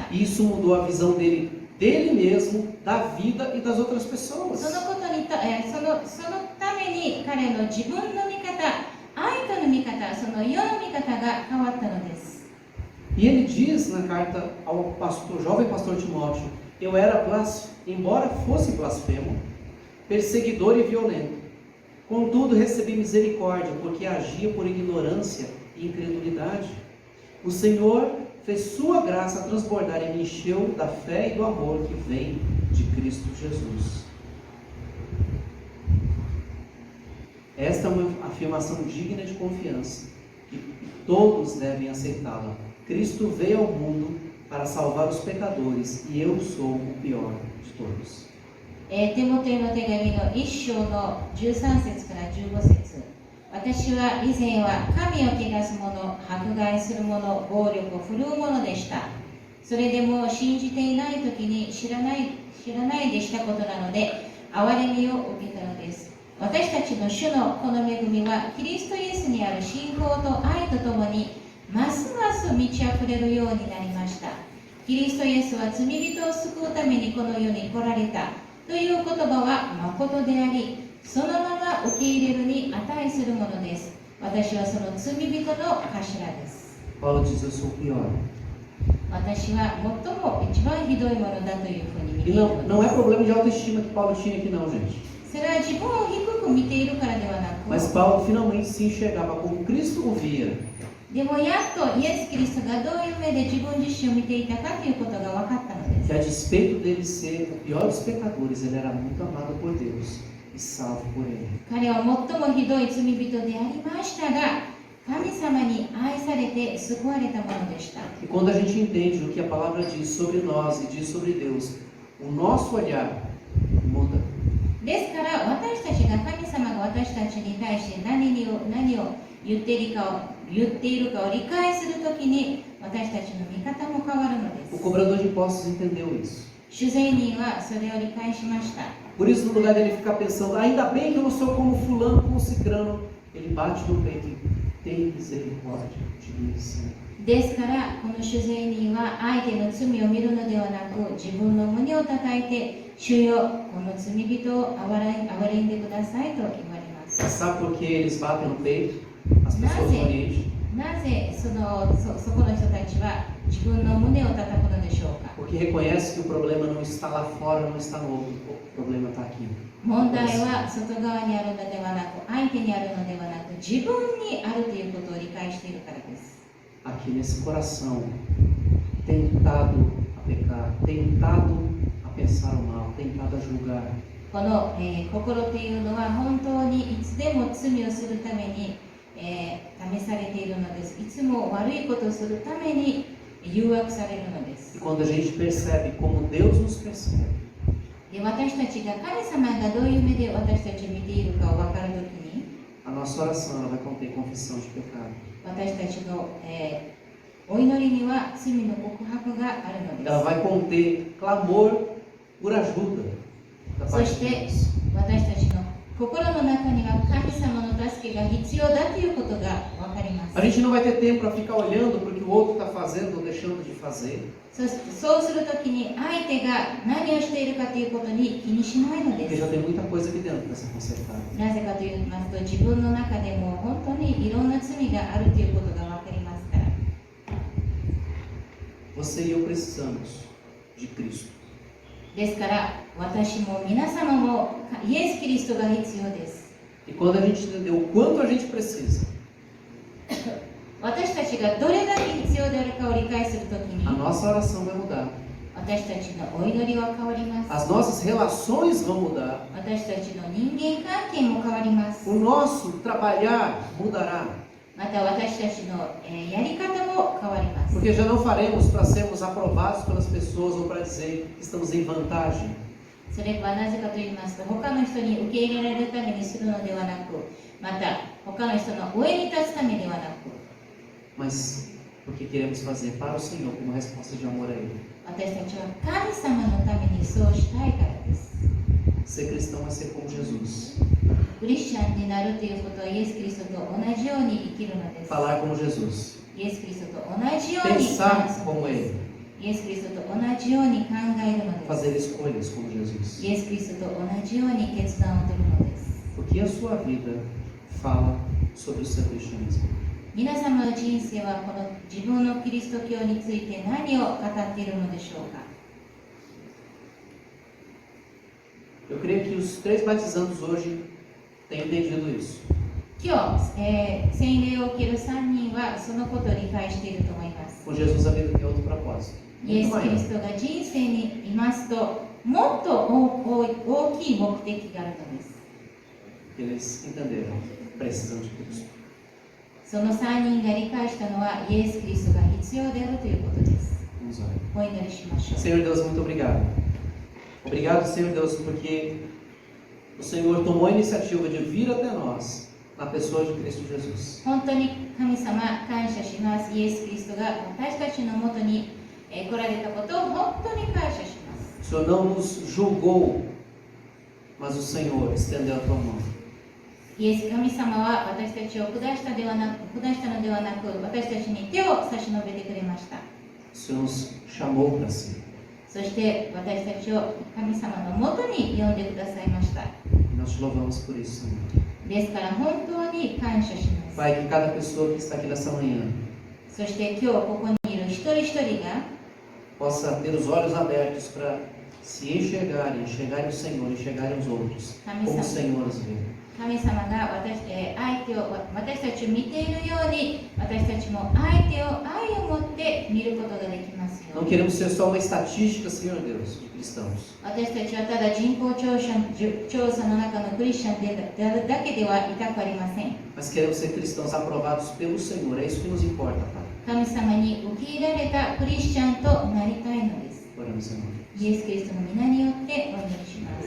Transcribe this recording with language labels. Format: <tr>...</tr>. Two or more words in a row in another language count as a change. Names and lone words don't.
<pt>E isso mudou a visão dele mesmo, da vida e das outras pessoas.</pt> <ja>そのことにそのために彼の自分の見方、愛との見方、その世の見方が変わったのです。</ja> <pt>E ele diz na carta ao jovem pastor Timóteo: eu era embora fosse blasfemo, perseguidor e violento. Contudo, recebi misericórdia, porque agia por ignorância e incredulidade. O Senhor fez sua graça transbordar e me encheu da fé e do amor que vem de Cristo Jesus. Esta é uma afirmação digna de confiança e todos devem aceitá-la. Cristo veio ao mundo para salvar os pecadores e eu sou o pior de todos.</pt> <ja>テモテの手紙の1章の13節から15節。私は以前は神を汚す者、迫害する者、暴力を振るう者でした。それでも信じていない時に知らないでしたことなので、憐れみを受けたのです。私たちの主のこの恵みは、キリストイエスにある信仰と愛とともに、ますます満ち溢れるようになりました。キリストイエスは罪人を救うためにこの世に来られたという言葉は誠であり、そのまま受け入れるに値するものです。私はその罪人の頭です。</ja> <pt>Paulo diz: eu sou o pior.</pt> <ja>私は最も一番ひどいものだというふうに見て</ja> <pt>E</pt> <ja>いる</ja> <pt>não</pt> <ja>の</ja> <pt>é</pt> <ja>です。</ja> <pt>problema de autoestima que Paulo tinha aqui, não, gente.</pt> <ja>それは自分を低く見ているからではな</ja> <pt>Mas</pt> <ja>く、</ja> <pt>Paulo finalmente se enxergava como Cristo o via.</pt> <ja>でもやっとイエス・キリストがどういう目で自分自身を見ていたかということが分かったのです。</ja> <pt>Que a despeito dele ser o pior dos pecadores, ele era muito amado por Deus e salvo por ele.</pt> <ja>彼は最もひどい罪人でありましたが、神様に愛されて救われたものでした。</ja> <pt>E quando a gente entende o que a palavra diz sobre nós e diz sobre Deus, o nosso olhar muda.</pt> <ja>ですから私たちが神様が私たちに対して何を言っているかを理解するときに私たちの見方も変わるので</ja> <pt>O</pt> <ja>す。</ja> <pt>cobrador de impostos entendeu isso.</pt> <ja>主税人はそれを理解しました。</ja> <pt>Por isso, no lugar dele ficar pensando, ainda bem que eu não sou como fulano, como cicrano, ele bate no peito e tem misericórdia de mim, Senhor.</pt> <ja>ですから、この主税人は相手の罪を見るのではなく、自分の胸を叩いて、主よ、この罪人を憐れんでくださいと言われます。</ja> <pt>Sabe por que eles batem no peito? As pessoas do Oriente.</pt> <ja>なぜそこの人たちは自分の胸を叩くのでしょうか。</ja> <pt>Porque reconhece que o problema não está lá fora, não está no outro, o problema está aqui.</pt> <ja>問題は外側にあるのではなく、相手にあるのではなく、自分にあるということを理解しているからです。</ja> <pt>Aqui nesse coração, tentado a pecar, tentado a pensar o mal, tentado a julgar.</pt> <ja>この、心というのは本当にいつでも罪をするために、試されているのです。いつも悪いことをするために誘惑されるのです。</ja> <pt>E quando a gente percebe como Deus nos percebe,</pt> <ja>で、私たちが神様がどういう目で私たちを見ているかを分かるときに、</ja> <pt>a nossa oração ela vai conter confissão de pecado.</pt> <ja>私たちの、お祈りには罪の告白があるので</ja> <pt>Ela</pt> <ja>す。</ja> <pt>vai conter clamor por ajuda da</pt> <ja>そ</ja> <pt>parte</pt> <ja>し</ja> <pt>de</pt> <ja>て</ja> <pt>Deus.</pt> <ja>私たちの心の中には神様の助けが必要だということが分かります。</ja> <pt>A gente não vai ter tempo para ficar olhando para o que o outro está fazendo ou deixando de fazer,</pt> <ja>そうするときに相手が何をしているかということに気にしないので</ja> <pt>porque</pt> <ja>す。</ja> <pt>já tem muita coisa aqui dentro para ser consertada.</pt> <ja>なぜかと言いますと、自分の中でも本当にいろんな罪があるということが分かりますから。</ja> <pt>Você e eu precisamos de Cristo.</pt> <ja>ですから私も皆様もイエス・キリストが必要です。</ja> <pt>E quando a gente entender o quanto a gente precisa,</pt> <ja>私たちがどれだけ必要であるかを理解するときに</ja> <pt>a nossa oração vai mudar.</pt> <ja>私たちのお祈りは変わりま</ja> <pt>As</pt> <ja>す。</ja> <pt>nossas relações vão mudar.</pt> <ja>私たちの人間関係も変わります。</ja> <pt>O nosso trabalhar mudará.</pt> <ja>また私たちの、やり方も変わります。</ja> <pt>Porque já não faremos para sermos aprovados pelas pessoas ou para dizer que estamos em vantagem.</pt> <ja>それはなぜかと言いますと、他の人に受け入れられるためにするのではなく、また他の人の上に立つためではなく、</ja> <pt>Mas porque queremos fazer para o Senhor como resposta de amor a Ele.</pt> <ja>私たちは神様のためにそうしたいからです。</ja> <pt>Ser cristão é ser como Jesus.</pt> <ja>クリスチャンになるということはイエス・キリストと同じように生きるのです。</ja> <pt>Falar como Jesus.</pt> <ja>イエス・キリストと同じように</ja> <pt>Pensar</pt> <ja>話すの</ja> <pt>como</pt> <ja>で</ja> <pt>Ele.</pt> <ja>す。イエス・キリストと同じように考えるのです。</ja> <pt>Fazer escolhas como Jesus.</pt> <ja>イエス・キリストと同じように決断を取るのです。</ja> <pt>O que a sua vida fala sobre o seu cristianismo?</pt> <ja>皆様の人生はこの自分のキリスト教について何を語っているのでしょうか。</ja> <pt>Eu creio que os 3 batizandos hoje têm entendido isso.</pt> <ja>今日、洗礼を受ける3人はそのことを理解していると思います。</ja> <pt>Com Jesus a vida tem outro propósito.</pt> <ja>イエ</ja> <pt>Muito</pt> <ja>ス・キリ</ja> <pt>maior.</pt> <ja>ストが人生にいますと、もっと大きい目的があるのです。</ja> <pt>Eles entenderam. Precisam de Cristo.</pt> <ja>その3人が理解したのはイエス・キリストが必要であるということです。</ja> <pt>Vamos orar.</pt> <ja>お祈りしましょう。</ja> <pt>Senhor Deus, muito obrigado. Obrigado, Senhor Deus, porque o Senhor tomou a iniciativa de vir até nós na pessoa de Cristo Jesus.</pt> <ja>本当に神様、感謝します。イエス・キリストが私たちのもとに来られたことを本当に感謝します。</ja> <pt>O Senhor não nos julgou, mas o Senhor estendeu a tua mão.</pt> <ja>イエス神様は私たちを下したのではなく、私たちに手を差し伸べてくれました。</ja> <pt>O Senhor nos chamou para si.</pt> <ja>そして私たちを神様のもとに呼んでくださいました。</ja> <pt>E nós te louvamos por isso, Senhor.</pt> <ja>ですから本当に感謝します。</ja> <pt>Pai, que cada pessoa que está aqui nessa manhã</pt> <ja>そして今日ここにいる一人一人が</ja> <pt>possa ter os olhos abertos para se enxergarem o Senhor, enxergarem os outros, como o Senhor os vê.</pt> <ja>神様が私たちを見ているように、私たちも相手を愛を持って見ることができますよう</ja> <pt>Não</pt> <ja>に。</ja> <pt>queremos ser só uma estatística, Senhor Deus, de cristãos.</pt> <ja>私たちはただ人口調査の中のクリスチャンであるだけではいたくありません。</ja> <pt>Mas queremos ser cristãos aprovados pelo Senhor. É isso que nos importa, Pai.</pt> <ja>神様に受け入れられたクリスチャンとなりたいのです。</ja> <pt>Oramos, Senhor.</pt> <ja>イエス・キリストの皆によってお祈りします。</ja>